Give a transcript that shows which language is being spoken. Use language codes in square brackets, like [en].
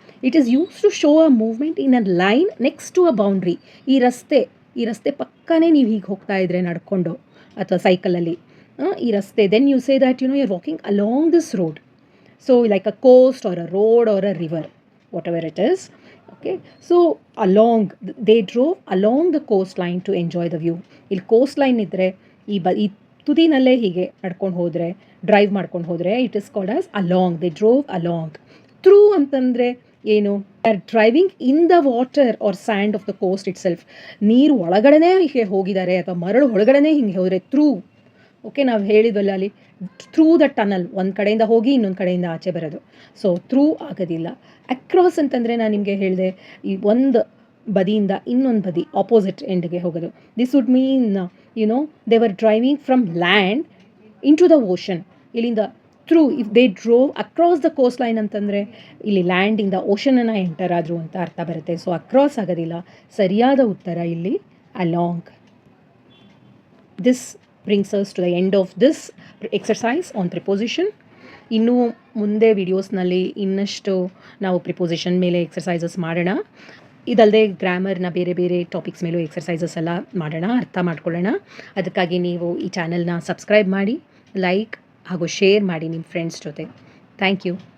[en] It is use to show a movement in a line next to a boundary. [kn] ಈ ರಸ್ತೆ ಪಕ್ಕನೇ ನೀವು ಹೀಗೆ ಹೋಗ್ತಾ ಇದ್ರೆ ನಡ್ಕೊಂಡು ಅಥವಾ ಸೈಕಲಲ್ಲಿ ಈ ರಸ್ತೆ, [en] Then you say that you are walking along this road. So like a coast or a road or a river, whatever it is. Okay, so they drove along the coastline to enjoy the view. [kn] ಇಲ್ಲಿ coastline ಇದ್ದರೆ ಈ ತುದಿನಲ್ಲೇ ಹೀಗೆ ನಡ್ಕೊಂಡು ಹೋದರೆ, drive ಮಾಡ್ಕೊಂಡು ಹೋದರೆ, [en] It is called as along. They drove along. [kn] Through ಅಂತಂದರೆ ಏನು? [en] Or driving in the water or sand of the coast itself. [kn] ನೀರು ಒಳಗಡೆನೇ ಹೀಗೆ ಹೋಗಿದ್ದಾರೆ ಅಥವಾ ಮರಳು ಒಳಗಡೆನೇ ಹಿಂಗೆ ಹೋದರೆ ಥ್ರೂ. ಓಕೆ, ನಾವು ಹೇಳಿದ್ವಲ್ಲ ಅಲ್ಲಿ [en] through the tunnel, [kn] ಒಂದು ಕಡೆಯಿಂದ ಹೋಗಿ ಇನ್ನೊಂದು ಕಡೆಯಿಂದ ಆಚೆ ಬರೋದು. ಸೊ ಥ್ರೂ ಆಗೋದಿಲ್ಲ. ಅಕ್ರಾಸ್ ಅಂತಂದರೆ ನಾನು ನಿಮಗೆ ಹೇಳಿದೆ, ಈ ಒಂದು ಬದಿಯಿಂದ ಇನ್ನೊಂದು ಬದಿ ಆಪೋಸಿಟ್ ಎಂಡ್ಗೆ ಹೋಗೋದು. [en] This would mean they were driving from land into the ocean. [kn] ಇಲ್ಲಿಂದ through, [en] if they drove across the coastline [kn] ಅಂತಂದರೆ ಇಲ್ಲಿ ಲ್ಯಾಂಡಿಂದ ಓಷನನ್ನು ಎಂಟರ್ ಆದರು ಅಂತ ಅರ್ಥ ಬರುತ್ತೆ. ಸೊ ಅಕ್ರಾಸ್ ಆಗೋದಿಲ್ಲ. ಸರಿಯಾದ ಉತ್ತರ ಇಲ್ಲಿ along. [en] This brings us to the end of this exercise on preposition. [kn] ಇನ್ನೂ ಮುಂದೆ ವಿಡಿಯೋಸ್ನಲ್ಲಿ ಇನ್ನಷ್ಟು ನಾವು ಪ್ರಿಪೋಸಿಷನ್ ಮೇಲೆ ಎಕ್ಸರ್ಸೈಸಸ್ ಮಾಡೋಣ. ಇದಲ್ಲದೆ ಗ್ರಾಮರ್ನ ಬೇರೆ ಬೇರೆ ಟಾಪಿಕ್ಸ್ ಮೇಲೂ ಎಕ್ಸರ್ಸೈಸಸ್ ಎಲ್ಲ ಮಾಡೋಣ, ಅರ್ಥ ಮಾಡ್ಕೊಳ್ಳೋಣ. ಅದಕ್ಕಾಗಿ ನೀವು ಈ ಚಾನಲ್ನ ಸಬ್ಸ್ಕ್ರೈಬ್ ಮಾಡಿ, ಲೈಕ್ ಹಾಗೂ ಶೇರ್ ಮಾಡಿ ನಿಮ್ಮ ಫ್ರೆಂಡ್ಸ್ ಜೊತೆ. Thank you.